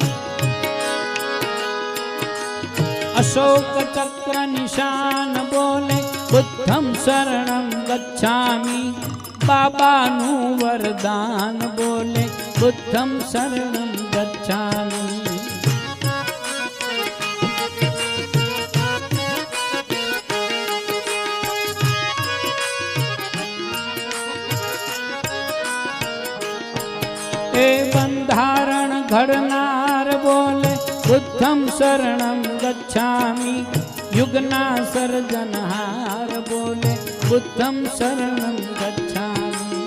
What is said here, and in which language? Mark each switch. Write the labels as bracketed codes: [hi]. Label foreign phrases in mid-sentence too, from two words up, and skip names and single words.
[gu] અશોક ચક્ર નિશાન બોલે [pi] बुद्धं शरणं गच्छामि [gu] બાબાનુ વરદાન બોલે [pi] बुद्धं शरणं गच्छामि [gu] એ બંધારણ ઘડનાર બોલે [pi] बुद्धं शरणं गच्छामि [gu] યુગના સર્જનહાર બોલે [pi] बुद्धं शरणं गच्छामि